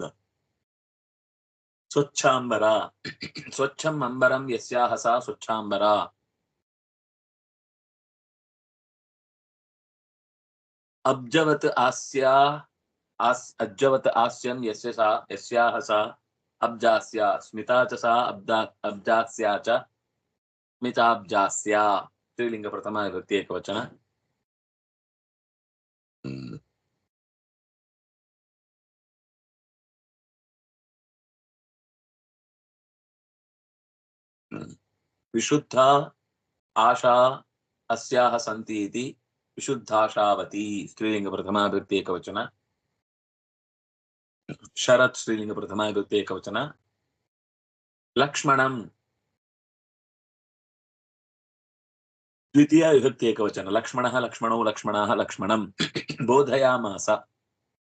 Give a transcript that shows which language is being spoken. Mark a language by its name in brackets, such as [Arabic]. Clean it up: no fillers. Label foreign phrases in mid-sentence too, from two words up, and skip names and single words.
[Sanskrit] ಸ್ವಚ್ಛಾಂಬರ, ಸ್ವಚ್ಛಂ ಅಂಬರಂ ಯಸ್ಯಾಹಸ ಸ್ವಚ್ಛಾಂಬರ. ಅಬ್ಜವತ್ ಹಾಸ್ಯಂ ಯಸ್ಯಾಹಸ ಅಬ್ಜಾಸ್ಯ ಸ್ಮಿತಾ ಚ ಸಾ ಅಬ್ಜಾಸ್ಯ ಚ ಸ್ಮಿತಾಬ್ಜಾಸ್ಯ. ಸ್ತ್ರೀಲಿಂಗ ಪ್ರಥಮ ವಿಭಕ್ತಿ ಏಕವಚನ. ವಿಶುದ್ಧ ಆಶಾ ಅಸ್ಯಾಹ ಸಂತಿ ಇತಿ ವಿಶುದ್ಧಾಶಾವತಿ ಸ್ತ್ರೀಲಿಂಗ ಪ್ರಥಮ ವಿಭಕ್ತಿ ಏಕವಚನ. ಶರತ್ ಸ್ತ್ರೀಲಿಂಗ ಪ್ರಥಮ ವಿಭಕ್ತಿ ಏಕವಚನ. ಲಕ್ಷ್ಮಣಂ ದ್ವಿತೀಯ ವಿಭಕ್ತಿ ಏಕವಚನ. ಲಕ್ಷ್ಮಣಃ ಲಕ್ಷ್ಮಣೌ ಲಕ್ಷ್ಮಣಾಃ ಲಕ್ಷ್ಮಣಂ.